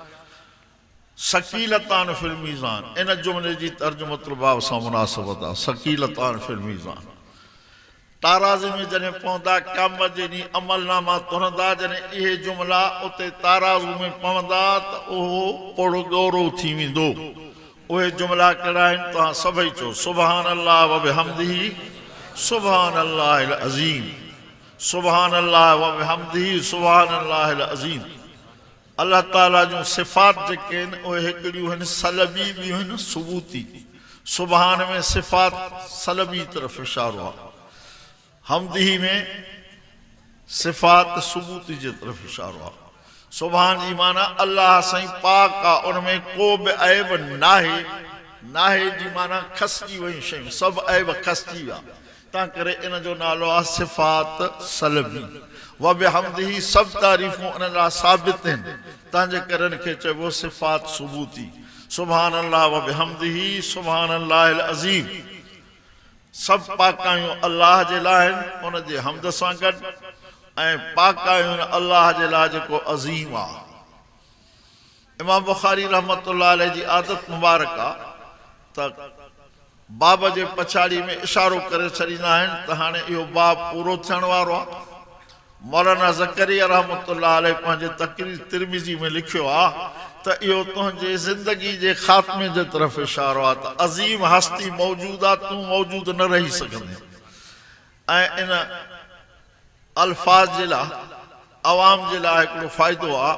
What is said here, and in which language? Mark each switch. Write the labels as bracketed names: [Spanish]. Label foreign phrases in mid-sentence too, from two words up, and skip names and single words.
[Arabic] ثقيلتان في الميزان [Sindhi] इन जुमले जी [Arabic] ترجمة الباب [Sindhi] सां मुनासिबत आहे [Arabic] ثقيلتان في الميزان [Sindhi] ताराज़ी में जॾहिं पवंदा क़यामत जे ॾींहुं अमलनामा तुरंदा जॾहिं इहे जुमला उते ताराज़ू में पवंदा त उहो पोड़ो ॻौरो थी वेंदो उहे जुमला कहिड़ा आहिनि तव्हां सभई चओ [Arabic] سبحان الله وبحمده سبحان الله العظيم سبحان الله وبحمده سبحان الله العظيم [Sindhi] अल्लाह ताला जूं सिफ़ात जेके आहिनि उहे हिकिड़ियूं आहिनि सलबी ॿियूं आहिनि सबूती सुबहान में सिफ़ात सलबी तरफ़ इशारो आहे हमदही में सिफ़ात सबूती जे तरफ़ इशारो आहे सुबहान जी माना अल्लाह साईं पाक आहे उन में को बि ऐब नाहे नाहे जी माना खसिजी वयूं शयूं सभु ऐब खसिजी विया तंहिं करे इन जो नालो आहे सिफ़ात सलबी [Arabic] وبحمده [Sindhi] सभु तारीफ़ूं उन लाइ साबित आहिनि तंहिंजे करे इन खे चइबो सिफ़ात सबूती [Arabic] سبحان الله وبحمده سبحان الله العظيم [Sindhi] सभु पाकायूं अल्लाह जे लाइ आहिनि उन जे हमद सां गॾु ऐं पाकायूं अल्लाह जे लाइ जेको अज़ीम आहे इमाम बुखारी [Arabic] رحمة الله عليه [Sindhi] जी आदत मुबारक आहे त बाब जे पछाड़ी में इशारो करे छॾींदा आहिनि त हाणे इहो बाब पूरो थियण वारो आहे मौलाना ज़करिया [Arabic] رحمة الله عليه [Sindhi] पंहिंजे तक़रीर तिरमिज़ी में लिखियो आहे त इहो तुंहिंजे ज़िंदगी जे ख़ात्मे जे तरफ़ इशारो आहे त अज़ीम हस्ती मौजूद आहे तूं मौजूद न रही सघंदे ऐं इन अल्फाज़ जे लाइ आवाम जे लाइ हिकिड़ो फ़ाइदो आहे।